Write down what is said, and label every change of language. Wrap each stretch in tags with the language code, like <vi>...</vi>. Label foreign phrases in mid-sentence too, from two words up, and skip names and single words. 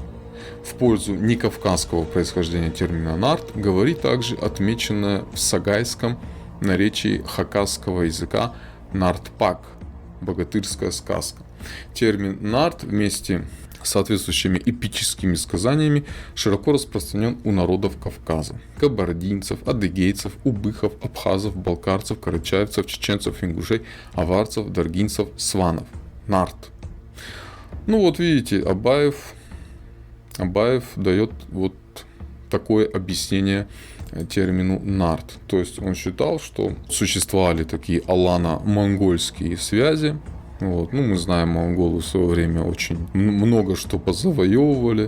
<ru>В пользу некавказского происхождения термина нарт говорит также отмеченное в сагайском наречии хакасского языка нартпак, богатырская сказка. Термин нарт вместе с соответствующими эпическими сказаниями широко распространен у народов Кавказа: кабардинцев, адыгейцев, убыхов, абхазов, балкарцев, карачаевцев, чеченцев, ингушей, аварцев, даргинцев, сванов. Нарт. Ну вот видите, Абаев дает вот такое объяснение термину нарт. То есть он считал, что существовали такие алано-монгольские связи. Вот. Ну, мы знаем, монголы в свое время очень много что позавоевывали.</ru>